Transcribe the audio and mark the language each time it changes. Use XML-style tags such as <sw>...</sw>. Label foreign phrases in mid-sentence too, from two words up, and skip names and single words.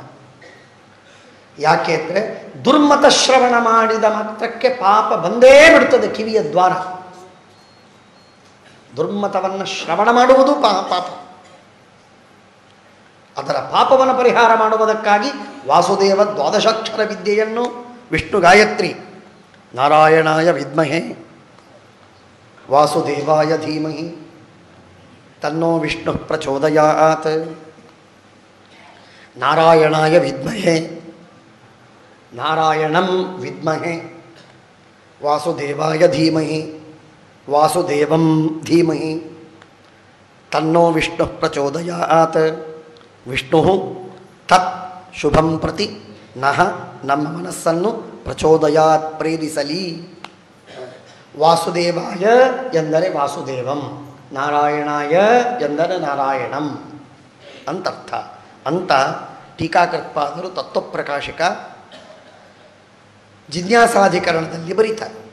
<kn>ಯಾಕೆ ಅಂದರೆ ದುರ್ಮತ ಶ್ರವಣ ಮಾಡಿದ ಮಾತ್ರಕ್ಕೆ ಪಾಪ ಬಂದೇ ಬಿಡ್ತದೆ ಕಿವಿಯ ದ್ವಾರ. ದುರ್ಮತವನ್ನು ಶ್ರವಣ ಮಾಡುವುದು ಪಾಪ. ಅದರ ಪಾಪವನ್ನು ಪರಿಹಾರ ಮಾಡುವುದಕ್ಕಾಗಿ ವಾಸುದೇವ ದ್ವಾದಶಾಕ್ಷರ ವಿದ್ಯೆಯನ್ನು ವಿಷ್ಣು ಗಾಯತ್ರಿ</kn> <sa>ನಾರಾಯಣಾಯ ವಿದ್ಮಹೇ ವಾಸುದೇವಾಯ ಧೀಮಹಿ ತನ್ನೋ ವಿಷ್ಣು ಪ್ರಚೋದಯಾತ್, ನಾರಾಯಣಾಯ ವಿದ್ಮಹೇ ನಾರಾಯಣಂ ವಿದ್ಮಹೇ ವಾಸುದೇವಾಯ ಧೀಮಹಿ ವಾಸುದೇವಂ ಧೀಮಹಿ ತನ್ನೋ ವಿಷ್ಣು ಪ್ರಚೋದಯಾತ್. ವಿಷ್ಣು ತತ್ ಶುಭಂ ಪ್ರತಿ ನಃ</sa> <kn>ನಮ್ಮ ಮನಸ್ಸನ್ನು</kn> <sa>ಪ್ರಚೋದಯಾತ್ ಪ್ರೇರಿಸಲಿ.</sa> <kn>ವಾಸುದೇವಾಯ ಎಂದರೆ ವಾಸುದೇವಂ, ನಾರಾಯಣಾಯ ಎಂದರೆ ನಾರಾಯಣಂ ಅಂತರ್ಥ ಅಂತ ಟೀಕಾಕೃತ್ಪಾದರು ತತ್ವಪ್ರಕಾಶಿಕ ಜಿಜ್ಞಾಸಾಧಿಕರಣದಲ್ಲಿ ಬರೀತಾರೆ.</kn>